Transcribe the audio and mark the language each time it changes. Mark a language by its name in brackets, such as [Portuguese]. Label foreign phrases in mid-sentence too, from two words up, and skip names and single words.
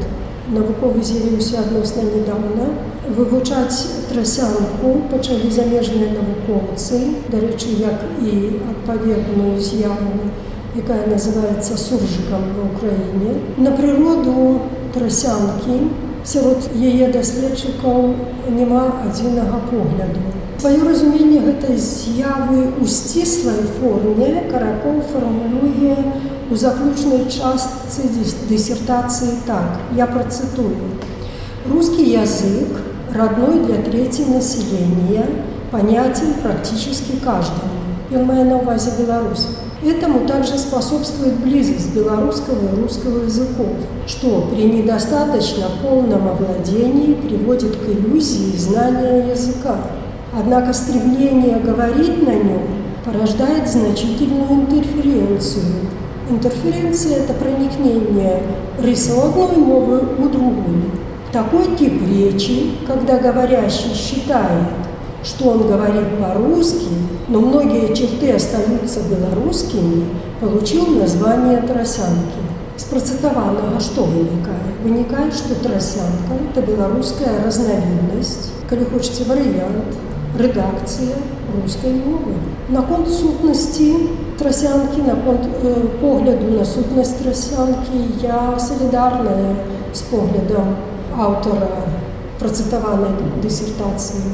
[Belarusian] Навуковы з'явіўся адносна нядаўна. Вывучаць трасянку пачалі замежныя навукоўцы, дарэчы, як і адпаведную з'яву, якая называецца суржыкам ва ўкраіне. На прыроду трасянкі сярод яе даследчыкаў няма адзінага погляду. Сваё разуменне гэтай з'явы ў сціслай форме Каракоў фармулюе у заключнай частцы диссертации так, [Russian] я процитую. «Русский язык, родной для трети населения, понятен практически каждому». [Belarusian] Он мае на увазе Беларусь. [Russian] Этому также способствует близость белорусского и русского языков, что при недостаточно полном овладении приводит к иллюзии знания языка. Однако стремление говорить на нем порождает значительную интерференцию. Интерференция – это проникновение [Belarusian] рысы одной мовы у другую. [Russian] Такой тип речи, когда говорящий считает что он говорит по-русски, но многие черты остаются белорусскими, получил название тросянки. [Belarusian] З працытаванага што вынікае? Вынікае, што трасянка – это беларуская разнавіднасць, калі хочаце варыянт, рэдакцыя рускай мовы. Наконт сутнасці трасянкі, наконт погляду на сутнасць трасянкі я салідарная з поглядам аўтара працытаванай дысертацыі.